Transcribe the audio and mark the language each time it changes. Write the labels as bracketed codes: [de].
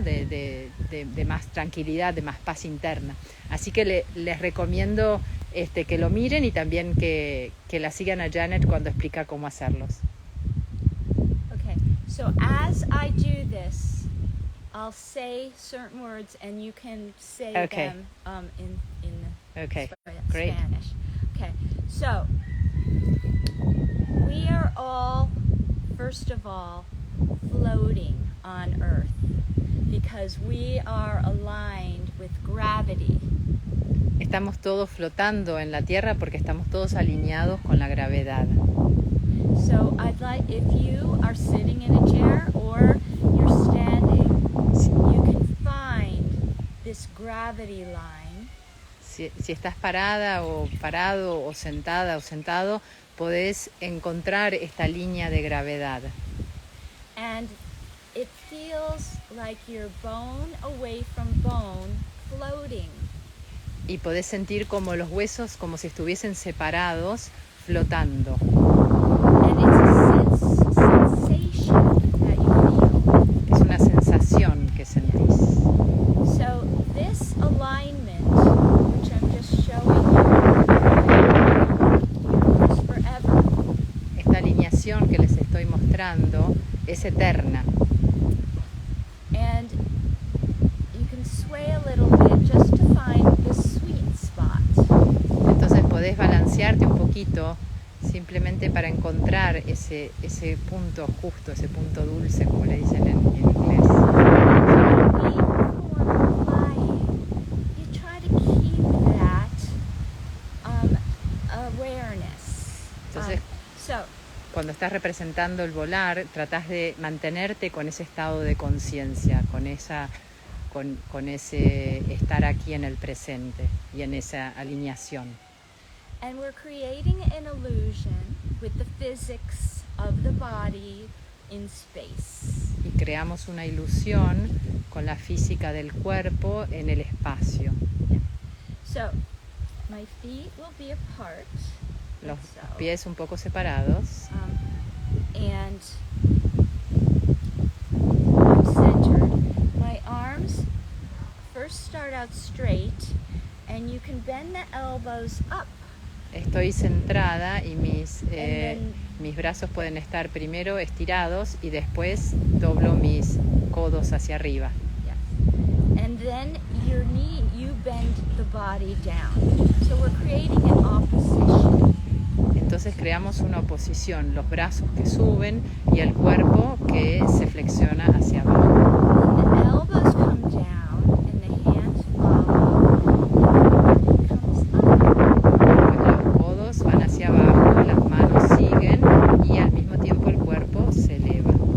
[es] de más tranquilidad, de más paz interna. Así que les recomiendo que lo miren y también que la sigan a Janet cuando explica cómo hacerlos. [en] Okay, so as I do this, I'll say certain words and you can say them in Great. Spanish. Okay, so we are all, first of all, floating on Earth because we are aligned with gravity. [es] Estamos todos flotando en la Tierra porque estamos todos alineados con la gravedad. [en] So I'd like, if you are sitting in a chair or you're standing, you can find this gravity line. [es] Si estás parada o parado o sentada o sentado, podés encontrar esta línea de gravedad. [en] And it feels like you're bone away from bone floating. [es] Y podés sentir como los huesos como si estuviesen separados, flotando. [en] And it's a sensation that you feel. [es] Es una sensación que sentís. [en] So this alignment, which I'm just showing you, is forever. [es] Esta alineación que les estoy mostrando es eterna. [en] And you can sway a little bit just to find the sweet spot. [es] Entonces podés balancearte un poquito simplemente para encontrar ese punto justo, ese punto dulce, como le dicen en inglés. [en] You try to keep that awareness. [es] Entonces, cuando estás representando el volar, tratás de mantenerte con ese estado de conciencia, con ese estar aquí en el presente y en esa alineación. [en] And we're creating an illusion with the physics of the body in space. [es] Y creamos una ilusión con la física del cuerpo en el espacio. [en] Yeah. So, my feet will be apart. [es] Los pies un poco separados. [en] And I'm centered. My arms first start out straight, and you can bend the elbows up. [es] Estoy centrada y mis brazos pueden estar primero estirados y después doblo mis codos hacia arriba. [en] Yes. And then your knee, you bend the body down. So we're creating an opposition. [es] Entonces creamos una oposición, los brazos que suben y el cuerpo que se flexiona hacia abajo. [en] And the elbows come down and the hands follow. And the body comes up. [es] Los codos van hacia abajo, las manos siguen y al mismo tiempo el cuerpo se eleva.